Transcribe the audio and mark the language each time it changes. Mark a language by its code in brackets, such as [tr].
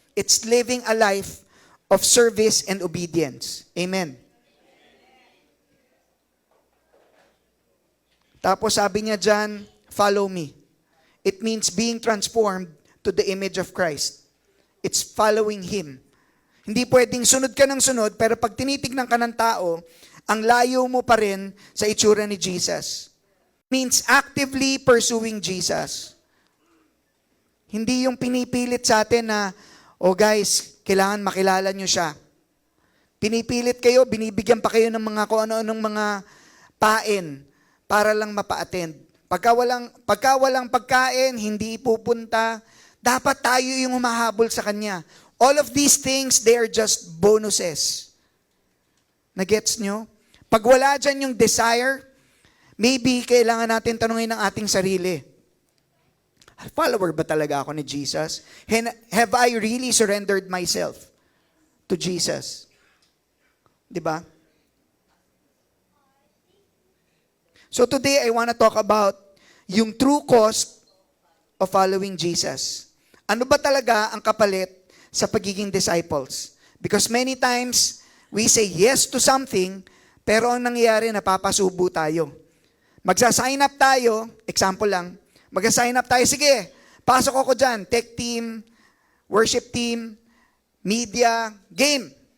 [en] It's living a life of service and obedience. Amen. [tl] Tapos sabi niya dyan, [en] follow me. It means being transformed to the image of Christ. It's following Him. [tl] Hindi pwedeng sunod ka ng sunod, pero pag tinitignan ka ng tao, ang layo mo pa rin sa itsura ni Jesus. [en] Means actively pursuing Jesus. [tl] Hindi yung pinipilit sa atin na, oh guys, kailangan makilala nyo siya. Pinipilit kayo, binibigyan pa kayo ng mga kung ano-anong mga pain para lang mapa-attend. Pagka walang pagkain, hindi pupunta, dapat tayo yung humahabol sa Kanya. [en] All of these things, they are just bonuses. [tl] Nagets nyo? Pag wala dyan yung desire, maybe kailangan natin tanungin ang ating sarili. Follower ba talaga ako ni Jesus? [en] Have I really surrendered myself to Jesus? [tl] Diba? [en] So today, I want to talk about [tl] yung [en] true cost of following Jesus. [tl] Ano ba talaga ang kapalit sa pagiging disciples? [en] Because many times, we say yes to something, [tl] pero ang nangyayari, napapasubo tayo. Magsa-sign up tayo, example lang, magsa-sign up tayo, sige, pasok ako dyan, tech team, worship team, media, game.